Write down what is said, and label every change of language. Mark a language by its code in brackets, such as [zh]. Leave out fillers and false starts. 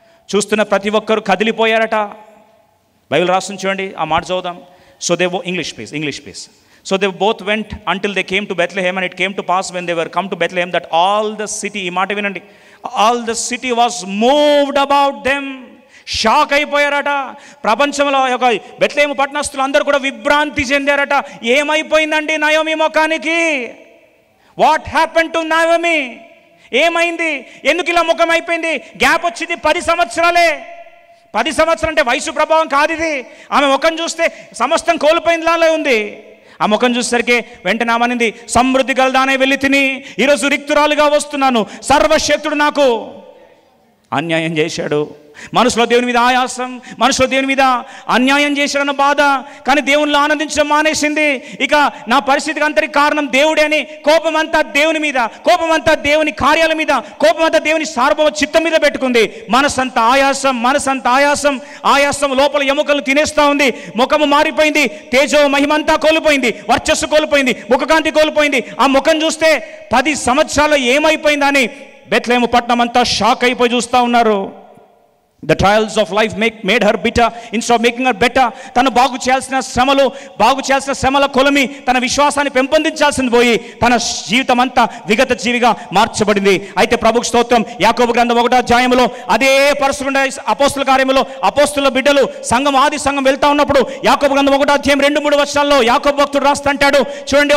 [te] చూస్తున్న ప్రతి ఒక్కరు కదిలిపోయారట. బైబిల్ రాస్తుంది చూడండి, ఆ మాట చదువుదాం. [en] So they English please. So they both went until they came to Bethlehem, and it came to pass when they were come to Bethlehem that all the city, [te] ఈ మాట వినండి, [en] all the city was moved about them. [te] Shock అయిపోయారట. ప్రపంచంలో ఒక బెత్లెహేము పట్టణస్తులు అందరూ కూడా విభ్రాంతి చెందారట. ఏమైపోయిందండి Naomi ముఖానికి? [en] What happen to Naomi? [te] ఏమైంది? ఎందుకు ఇలా ముఖం అయిపోయింది? గ్యాప్ వచ్చింది 10 సంవత్సరాలే. 10 సంవత్సరాలు అంటే వయసు ప్రభావం కాదు ఇది. ఆమె ముఖం చూస్తే సమస్తం కోల్పోయిందిలానే ఉంది. ఆ ముఖం చూసేసరికి వెంటనే ఆమెనింది, సమృద్ధి గలదానే వెళ్ళి తిని ఈరోజు రిక్తురాలుగా వస్తున్నాను. సర్వశక్తుడు నాకు అన్యాయం చేశాడు. మనసులో దేవుని మీద ఆయాసం, మనసులో దేవుని మీద అన్యాయం చేశాడన్న బాధ. కానీ దేవునిలో ఆనందించడం మానేసింది. ఇక నా పరిస్థితికి అంతటి కారణం దేవుడే అని కోపం అంతా దేవుని మీద, కోపం అంతా దేవుని కార్యాల మీద, కోపం అంతా దేవుని సార్వభౌమ చిత్తం మీద పెట్టుకుంది. మనసంతా ఆయాసం, ఆయాసం లోపల ఎముకలు తినేస్తూ ఉంది. ముఖము మారిపోయింది, తేజో మహిమంతా కోల్పోయింది, వర్చస్సు కోల్పోయింది, ముఖకాంతి కోల్పోయింది. ఆ ముఖం చూస్తే 10 సంవత్సరాలు ఏమైపోయిందని బెత్లెహేము పట్టణం అంతా షాక్ అయిపోయి చూస్తూ ఉన్నారు. [en] The trials of life made her bitter instead of making her better. [te] తను బాగు చేయాల్సిన శ్రమల కొలమి తన విశ్వాసాన్ని పెంపొందించాల్సింది పోయి తన జీవితం అంతా విగత జీవిగా మార్చబడింది. అయితే ప్రభుకు స్తోత్రం. యాకోబు గ్రంథం 1వ అధ్యాయంలో అదే పరిస్థితి అపోస్తుల కార్యములో అపోస్తుల బిడ్డలు ఆది సంఘం వెళ్తా ఉన్నప్పుడు యాకోబు గ్రంథం 1వ అధ్యాయం 2-3 వచనాల్లో యాకోబు భక్తుడు రాస్తాంటాడు చూడండి.